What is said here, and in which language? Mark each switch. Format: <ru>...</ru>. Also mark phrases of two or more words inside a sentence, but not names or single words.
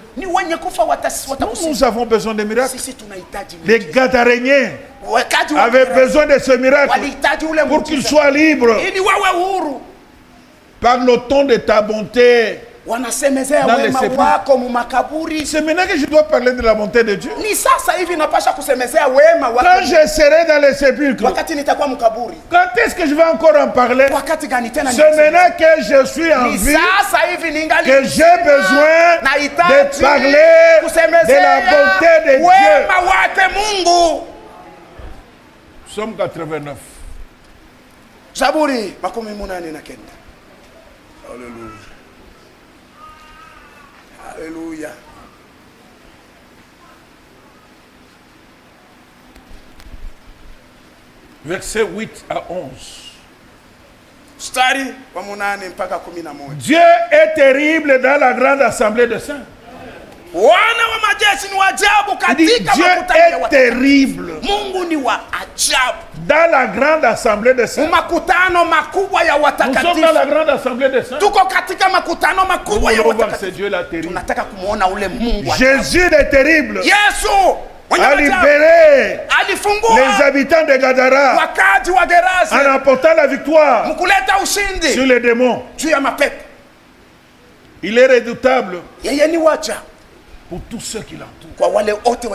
<sw>Ni wenye kufa watakusifu.</sw> <fr>Nous avons besoin de miracles.</fr> <sw>Sisi tunahitaji</sw> <fr>Les Gadaréniens avaient besoin de ce miracle pour qu'ils soient libres.</fr> <sw>Ili wawe huru.</sw> <fr>Parle-t-on de ta bonté?</fr> <sw>Wanasemezea wema wako mu makaburi.</sw> <fr>C'est maintenant que je dois parler de la bonté de Dieu.</fr> <sw>Ni sasa hivi napasha kusemezea wema wako.</sw> <fr>Quand je serai dans les sépulcres.</fr> <sw>Wakati nitakuwa mkaburi.</sw> <fr>Quand est-ce que je vais encore en parler?</fr> <sw>Wakati gani tena?</sw> <fr>C'est maintenant que je suis en vie.</fr> <sw>Ni sasa hivi ningali</sw> <fr>que j'ai besoin de parler de la bonté de Dieu.</fr> <sw>Wema wake Mungu.</sw> <fr>Psaume 89.</fr> <sw>Zaburi 89.</sw> <fr>Alléluia. Alléluia. Versets 8 à 11.</fr> <sw>Stari wa 8 mpaka 11.</sw> <fr>Dieu est terrible dans la grande assemblée de saints.</fr> <sw>Wana wa majeshi ni wajabu katika makutano ya watakatifu.</sw> <fr>Dieu est terrible.</fr> <sw>Mungu ni wa ajabu.</sw> <fr>Dans la grande assemblée de saints.</fr> <sw>Makutano makubwa ya watakatifu.</sw> <fr>Nous sommes dans la grande assemblée de saints.</fr> <sw>Tuko katika makutano makubwa ya watakatifu.</sw> <fr>Dieu la terrible.</fr> <sw>Tunataka kumuona ule Mungu.</sw> <fr>Jésus est terrible. Yesu a libéré les habitants de Gadara en apportant la victoire sur les démons. Il est redoutable pour tous ceux qui l'entourent.</fr>